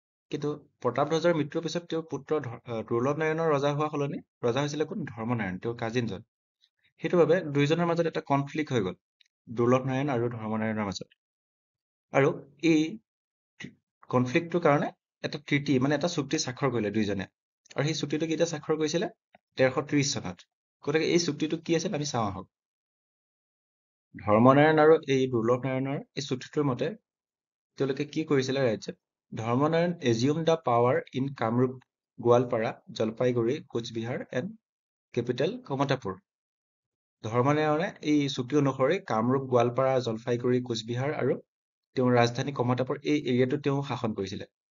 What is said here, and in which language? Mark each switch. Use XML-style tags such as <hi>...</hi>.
<as>কিন্তু প্ৰতাপধ্বজৰ মৃত্যুৰ পিছত তেওঁৰ পুত্ৰ দুৰ্লভ নাৰায়ণৰ ৰজা হোৱা সলনি ৰজা হৈছিলে কোন? ধৰ্মনাৰায়ণ, তেওঁৰ কাজিনজন। সেইটো বাবে দুয়োজনৰ মাজত এটা কনফ্লিক্ট হৈ গ'ল, দুৰ্লভ নাৰায়ণ আৰু ধৰ্মনাৰায়ণৰ মাজত। আৰু এই কনফ্লিক্টটোৰ কাৰণে এটা ট্ৰিটি মানে এটা চুক্তি স্বাক্ষৰ কৰিলে দুইজনে। আৰু সেই চুক্তিটো কেতিয়া স্বাক্ষৰ কৰিছিলে? 1330 চনত। গতিকে এই চুক্তিটো কি আছিল আমি চাওঁ আহক। ধৰ্মনাৰায়ণ আৰু এই দুৰ্লভ নাৰায়ণৰ এই চুক্তিটোৰ মতে তেওঁলোকে কি কৰিছিলে ৰাজ্যত?</as> <en>Dharmanarayan assume the power in Kamrup, Goalpara, Jalpaiguri, Cooch Behar and capital Kamatapur.</en> <as>ধৰ্মনাৰায়ণে এই চুক্তি অনুসৰি কামৰূপ, গোৱালপাৰা, জলপাইগুৰি, কোচবিহাৰ আৰু তেওঁৰ ৰাজধানী কমতাপুৰ এই এৰিয়াটো তেওঁ শাসন কৰিছিলে।</as>